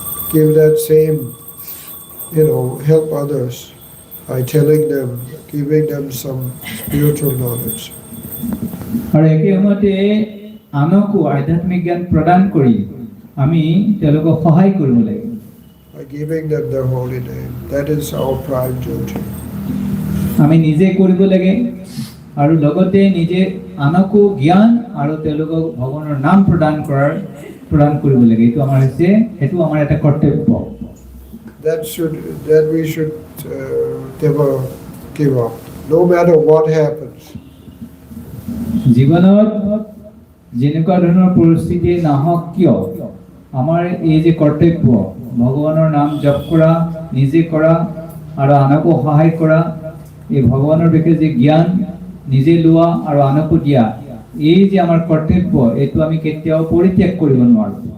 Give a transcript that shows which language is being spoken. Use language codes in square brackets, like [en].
[en] give that same, help others by telling them, giving them some spiritual knowledge. [as] আৰু একে সময়তে আনকো আধ্যাত্মিক জ্ঞান প্ৰদান কৰি আমি তেওঁলোকক সহায় কৰিব লাগে [en] By giving them their holy name. That is our prime duty. [as] আমি নিজে কৰিব লাগে আৰু লগতে নিজে আনকো জ্ঞান আৰু তেওঁলোকক ভগৱানৰ নাম প্ৰদান কৰিব লাগে এইটো আমাৰ হৈছে সেইটো আমাৰ এটা কৰ্তব্য [en] That we should never give up, no matter what happens. [as] জীৱনত যেনেকুৱা ধৰণৰ পৰিস্থিতি নাহক কিয় আমাৰ এই যে কৰ্তব্য ভগৱানৰ নাম জপ কৰা নিজে কৰা আৰু আনকো সহায় কৰা এই ভগৱানৰ বিষয়ে যে জ্ঞান নিজে লোৱা আৰু আনকো দিয়া এই যে আমাৰ কৰ্তব্য এইটো আমি কেতিয়াও পৰিত্যাগ কৰিব নোৱাৰো